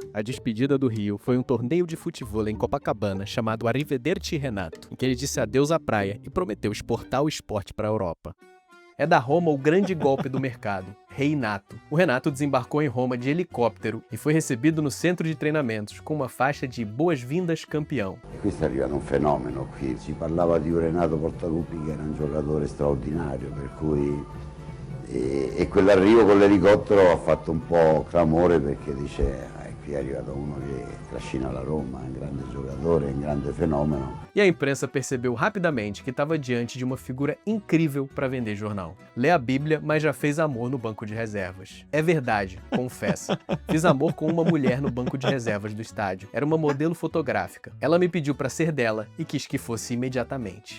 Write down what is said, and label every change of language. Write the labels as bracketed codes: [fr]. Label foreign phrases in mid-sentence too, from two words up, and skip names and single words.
[pt] A despedida do Rio foi um torneio de futevôlei em Copacabana chamado Arrivederci Renato, em que ele disse adeus à praia e prometeu exportar o esporte para a Europa. É da Roma o grande golpe do mercado, Reinato. O Renato desembarcou em Roma de helicóptero e foi recebido no centro de treinamentos com uma faixa de boas-vindas campeão. [it] Questo è arrivato un fenomeno qui, si parlava di un Renato Portaluppi che era un giocatore straordinario, per cui e quell'arrivo con l'elicottero ha fatto un po' clamore perché dice qui è arrivato uno che trascina la Roma, è un grande giocatore, è un grande fenomeno. [pt] E a imprensa percebeu rapidamente que estava diante de uma figura incrível para vender jornal. Lê a Bíblia, mas já fez amor no banco de reservas. É verdade, confessa. Fiz amor com uma mulher no banco de reservas do estádio. Era uma modelo fotográfica. Ela me pediu para ser dela e quis que fosse imediatamente.